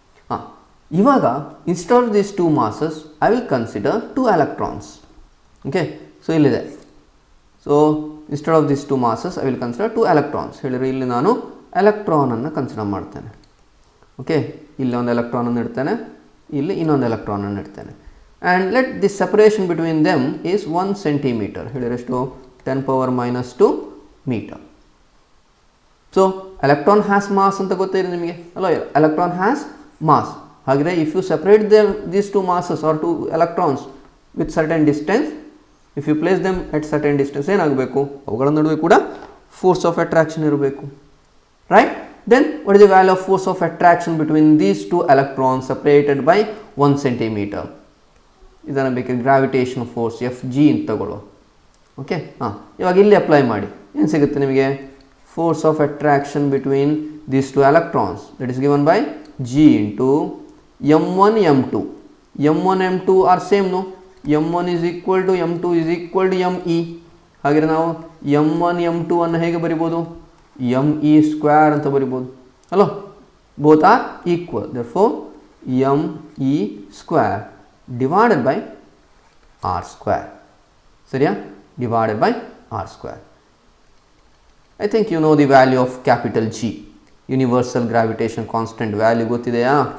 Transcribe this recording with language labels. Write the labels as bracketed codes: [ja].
[kn] ಹಾಂ, ಇವಾಗ [en] instead of these two masses I will consider two electrons. [kn] Okay, so ಇಲ್ಲಿದೆ. [en] So instead of this two masses I will consider two electrons. [kn] ಹೇಳಿದ್ರೆ ಇಲ್ಲಿ ನಾನು ಎಲೆಕ್ಟ್ರಾನನ್ನು consider ಮಾಡ್ತೇನೆ. Okay, ಇಲ್ಲಿ ಒಂದು ಎಲೆಕ್ಟ್ರಾನನ್ನು ಇಡ್ತೇನೆ, ಇಲ್ಲಿ ಇನ್ನೊಂದು ಎಲೆಕ್ಟ್ರಾನನ್ನು ಇಡ್ತೇನೆ. [en] And let this separation between them is 1 centimetre. [kn] ಹೇಳಿದ್ರೆ ಎಷ್ಟು? [en] 10 power minus 2 metre. So electron has mass [kn] ಅಂತ ಗೊತ್ತಿದೆ ನಿಮಗೆ, ಅಲ್ಲ? [en] Electron has mass. ಹಾಗೆ if you separate these two masses or two electrons with certain distance, if you place them at certain distance, ಏನಾಗಬೇಕು? [kn] ಅವುಗಳ ನಡುವೆ ಕೂಡ ಫೋರ್ಸ್ ಆಫ್ ಅಟ್ರಾಕ್ಷನ್ ಇರಬೇಕು, right? [en] Then what is the value of force of attraction between these two electrons separated by 1 centimetre? [kn] ಇದನ್ನು ಬೇಕಾದ್ರೆ gravitation force Fg ಅಂತ ತಗೊಳ್ಳೋ. Okay, ಹಾಂ, ಇವಾಗ ಇಲ್ಲಿ ಅಪ್ಲೈ ಮಾಡಿ ಏನು ಸಿಗುತ್ತೆ ನಿಮಗೆ? [en] Force of attraction between these two electrons that is given by g into m1 m2. m1 m2 are same, no? m1 is equal to m2 is equal to me. [kn] ಹಾಗೆ ನಾವು m1 m2 ಅನ್ನು ಹೇಗೆ ಬರಿಬೋದು? me square ಅಂತ ಬರಿಬೋದು, ಅಲ್ಲೋ? [en] Both are equal, therefore me square divided by r square. ಸರಿಯಾ? Divided by r square. I think you know the value of capital G, universal gravitation constant [kn] value ಗೊತ್ತಿದೆಯಾ?